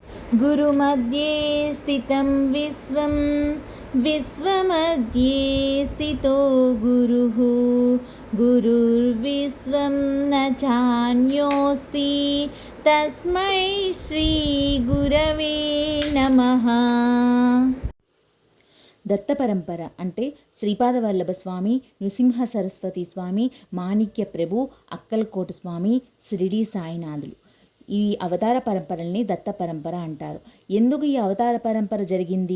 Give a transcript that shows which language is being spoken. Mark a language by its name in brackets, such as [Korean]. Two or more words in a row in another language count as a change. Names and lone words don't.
[Sanskrit] गुरुमध्ये स्थितं विश्वं विश्वमध्ये स्थितो गुरुः गुरुर्विश्वं न चान्योऽस्ति तस्मै श्रीगुरवे नमः. [Telugu] దత్త పరంపర అంటే శ్రీపాద వల్లభ స్వామి, నృసింహ సరస్వతి స్వామి, మాణిక్య ప్రభు, అక్కల్కోట స్వామి, షిరిడి సాయినాథులు. ఈ అవతార పరంపరల్ని దత్త పరంపర అంటారు. ఎందుకు ఈ అవతార పరంపర జరిగింది?